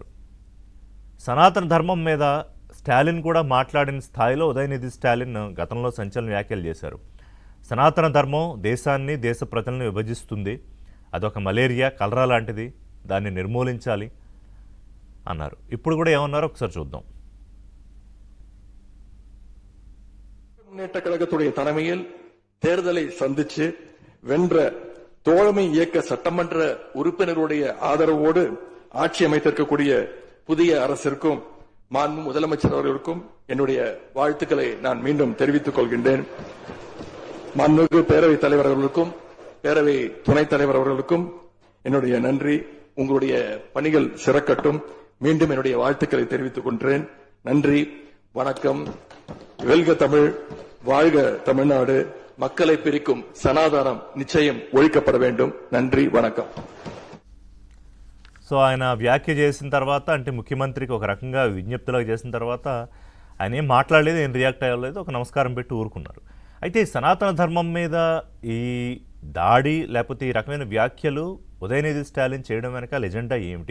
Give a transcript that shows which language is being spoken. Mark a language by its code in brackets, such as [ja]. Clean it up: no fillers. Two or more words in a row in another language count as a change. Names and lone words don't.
[te] సనాతన ధర్మం మీద స్టాలిన్ కూడా మాట్లాడిన స్థాయిలో ఉదయనిధి స్టాలిన్ గతంలో సంచలన వ్యాఖ్యలు చేశారు. సనాతన ధర్మం దేశాన్ని, దేశ ప్రజలను విభజిస్తుంది, అదొక మలేరియా, కలరా లాంటిది, దాన్ని నిర్మూలించాలి అన్నారు. ఇప్పుడు కూడా ఏమన్నారో ఒకసారి చూద్దాం. [ta] முன்னேற்ற கழகத்துடைய தலைமையில் தேர்தலை சந்திச்சு வென்ற தோழமை இயக்க சட்டமன்ற உறுப்பினருடைய ஆதரவோடு ஆட்சி அமைத்திருக்கக்கூடிய புதிய அரசிற்கும் மாண்பு முதலமைச்சர் அவர்களுக்கும் என்னுடைய வாழ்த்துக்களை நான் மீண்டும் தெரிவித்துக் கொள்கின்றேன். மாண்புமிகு பேரவைத் தலைவர் அவர்களுக்கும் பேரவை துணைத் தலைவர் அவர்களுக்கும் என்னுடைய நன்றி. உங்களுடைய பணிகள் சிறக்கட்டும். மீண்டும் என்னுடைய வாழ்த்துக்களை தெரிவித்துக் கொள்கிறேன். நன்றி, வணக்கம். வெல்க தமிழ், வாழ்க தமிழ்நாடு. மக்களை பிரிக்கும் சனாதனம் நிச்சயம் ఒழிக்கப்பட வேண்டும். நன்றி, వణకం. [te] సో ఆయన వ్యాఖ్య చేసిన తర్వాత అంటే ముఖ్యమంత్రికి ఒక రకంగా విజ్ఞప్తిలాగా చేసిన తర్వాత ఆయన ఏం మాట్లాడలేదు, ఏం రియాక్ట్ అవ్వలేదు, ఒక నమస్కారం పెట్టి ఊరుకున్నారు. అయితే ఈ సనాతన ధర్మం మీద ఈ దాడి లేకపోతే ఈ రకమైన వ్యాఖ్యలు ఉదయనిధి స్టాలిన్ చేయడం వెనక ఎజెండా ఏమిటి?